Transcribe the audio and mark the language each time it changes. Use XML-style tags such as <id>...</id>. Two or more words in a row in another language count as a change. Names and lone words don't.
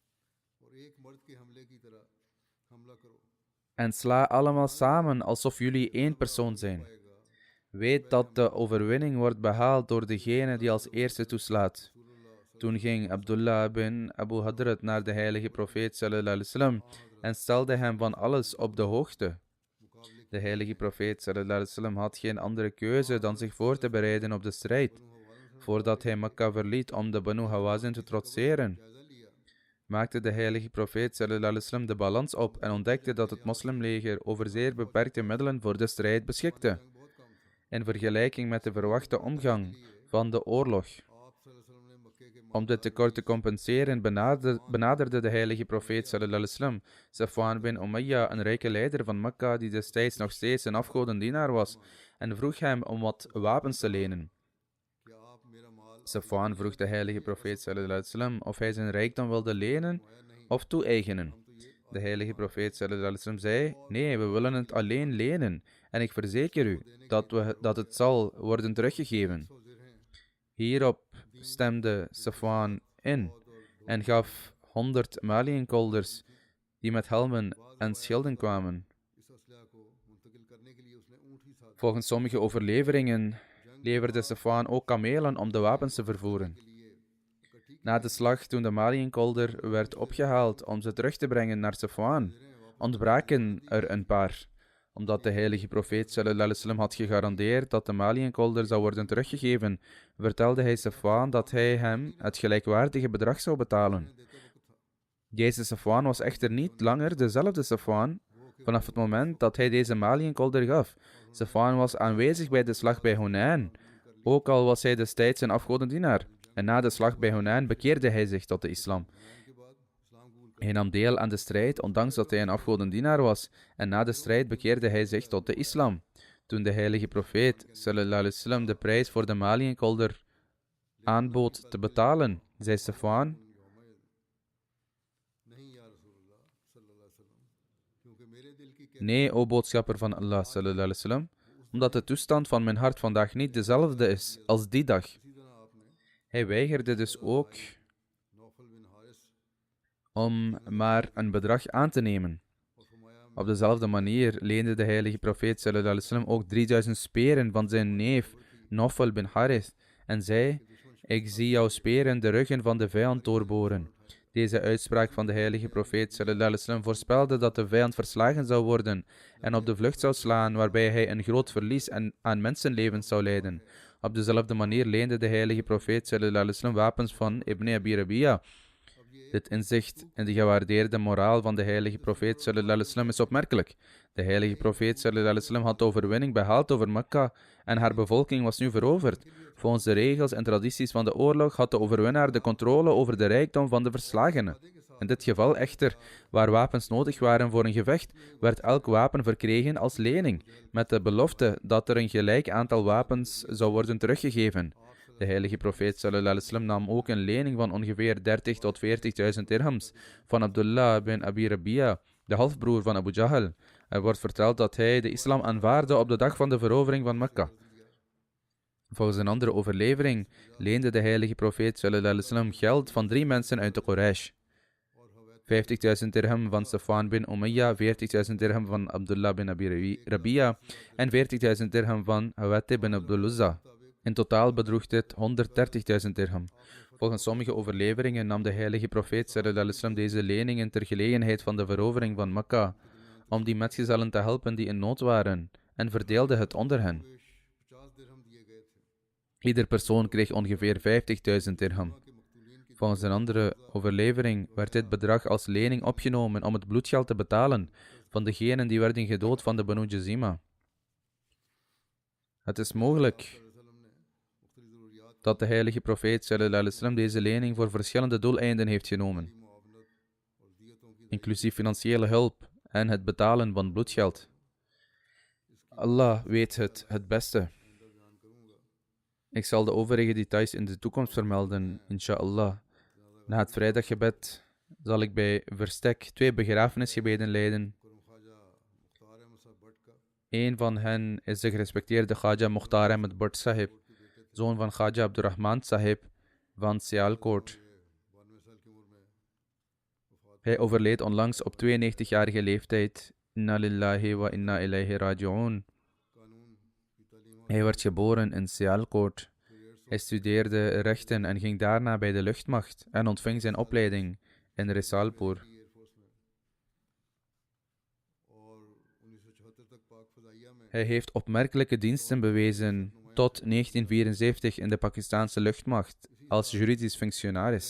<nl>En sla allemaal samen alsof jullie één persoon zijn. Weet dat de overwinning wordt behaald door degene die als eerste toeslaat. Toen ging Abdullah bin Abu Hadrat naar de heilige profeet</nl> <ar>صلى الله عليه وسلم</ar> <nl>en stelde hem van alles op de hoogte. De heilige profeet</nl> <ar>صلى الله عليه وسلم</ar> <nl>had geen andere keuze dan zich voor te bereiden op de strijd, voordat hij Mekka verliet om de Banu Hawazin te trotseren. Maakte de heilige profeet</nl> <ar>صلى الله عليه وسلم</ar> <nl>de balans op en ontdekte dat het moslimleger over zeer beperkte middelen voor de strijd beschikte, in vergelijking met de verwachte omgang van de oorlog. Om dit tekort te compenseren benaderde de heilige profeet</nl> <ar>صلى الله عليه وسلم</ar> <nl>Safwan bin Umayya, een rijke leider van Mekka die destijds nog steeds een afgodendienaar was, en vroeg hem om wat wapens te lenen. Safwan vroeg de heilige profeet</nl> <ar>صلى الله عليه وسلم</ar> <nl>of hij zijn rijkdom wilde lenen of toe-eigenen. De heilige profeet</nl> <ar>صلى الله عليه وسلم</ar> <nl>zei: nee, we willen het alleen lenen, en ik verzeker u dat het zal worden teruggegeven. Hierop stemde Safwan in en gaf 100 maliënkolders die met helmen en schilden kwamen. Volgens sommige overleveringen leverde Safwan ook kamelen om de wapens te vervoeren. Na de slag, toen de maliënkolder werd opgehaald om ze terug te brengen naar Safwan, ontbraken er een paar. Omdat de heilige profeet</nl> <ar>صلى الله عليه وسلم</ar> <nl>had gegarandeerd dat de maliënkolder zou worden teruggegeven, vertelde hij Safwan dat hij hem het gelijkwaardige bedrag zou betalen. Deze Safwan was echter niet langer dezelfde Safwan vanaf het moment dat hij deze maliënkolder gaf. Safwan was aanwezig bij de slag bij Hunain, ook al was hij destijds een afgodendienaar. En na de slag bij Hunain bekeerde hij zich tot de islam. Hij nam deel aan de strijd, ondanks dat hij een afgodendienaar was, en na de strijd bekeerde hij zich tot de islam. Toen de heilige profeet</nl> <ar>صلى الله عليه وسلم</ar> <nl>de prijs voor de maliënkolder aanbood te betalen, zei Safwan: nee, o boodschapper van Allah</nl> <ar>صلى الله عليه وسلم,</ar> <nl>omdat de toestand van mijn hart vandaag niet dezelfde is als die dag. Hij weigerde dus ook om maar een bedrag aan te nemen. Op dezelfde manier leende de heilige profeet</nl> <ar>صلى الله عليه وسلم</ar> <nl>ook 3000 speren van zijn neef Nawfal bin Harith en zei: ik zie jouw speren de ruggen van de vijand doorboren. Deze uitspraak van de heilige profeet</nl> <ar>صلى الله عليه وسلم</ar> <nl>voorspelde dat de vijand verslagen zou worden en op de vlucht zou slaan, waarbij hij een groot verlies aan mensenlevens zou lijden. Op dezelfde manier leende de heilige profeet</nl> <ar>صلى الله عليه وسلم</ar> <nl>wapens van Ibn Abi Rabia. Dit inzicht in de gewaardeerde moraal van de heilige profeet</nl> <ar>صلى الله عليه وسلم</ar> <nl>is opmerkelijk. De heilige profeet</nl> <ar>صلى الله عليه وسلم</ar> <nl>had de overwinning behaald over Mekka en haar bevolking was nu veroverd. Volgens de regels en tradities van de oorlog had de overwinnaar de controle over de rijkdom van de verslagenen. In dit geval echter, waar wapens nodig waren voor een gevecht, werd elk wapen verkregen als lening, met de belofte dat er een gelijk aantal wapens zou worden teruggegeven. De heilige profeet</nl> <ar>صلى الله عليه وسلم</ar> <nl>nam ook een lening van ongeveer 30 tot 40.000 dirhams van Abdullah bin Abi Rabia, de halfbroer van Abu Jahl. Er wordt verteld dat hij de islam aanvaardde op de dag van de verovering van Mekka. Volgens een andere overlevering leende de heilige profeet</nl> <ar>صلى الله عليه وسلم</ar> <nl>geld van 3 mensen uit de Quraysh. 50.000 dirham van Safwan bin Umayya, 40.000 dirham van Abdullah bin Abi Rabia en 40.000 dirham van Hawati bin Abdul Uzza. In totaal bedroeg dit 130.000 dirham. Volgens sommige overleveringen nam de heilige profeet</nl> <ar>صلى الله عليه وسلم</ar> <nl>deze leningen ter gelegenheid van de verovering van Mekka, om die metgezellen te helpen die in nood waren, en verdeelde het onder hen. Ieder persoon kreeg ongeveer 50.000 dirham. Volgens een andere overlevering werd dit bedrag als lening opgenomen om het bloedgeld te betalen van degenen die werden gedood van de Banu Jazima. Het is mogelijk dat de heilige profeet</nl> <ar>صلى الله عليه وسلم</ar> <nl>deze lening voor verschillende doeleinden heeft genomen, inclusief financiële hulp en het betalen van bloedgeld. Allah weet het beste. Ik zal de overige details in de toekomst vermelden, inshallah. Na het vrijdaggebed zal ik bij verstek 2 begrafenisgebeden leiden. Een van hen is de gerespecteerde Khaja Mukhtar Ahmed Bhatt Sahib, zoon van Khaja Abdurrahman Sahib van Sialkot. Hij overleed onlangs op 92-jarige leeftijd.</nl> <ar>إنا لله وإنا إليه راجعون.</ar> <nl>Hij werd geboren in Sialkot. Hij studeerde rechten en ging daarna bij de luchtmacht en ontving zijn opleiding in Risalpur. Hij heeft opmerkelijke diensten bewezen tot 1974 in de Pakistanse luchtmacht als juridisch functionaris.</nl>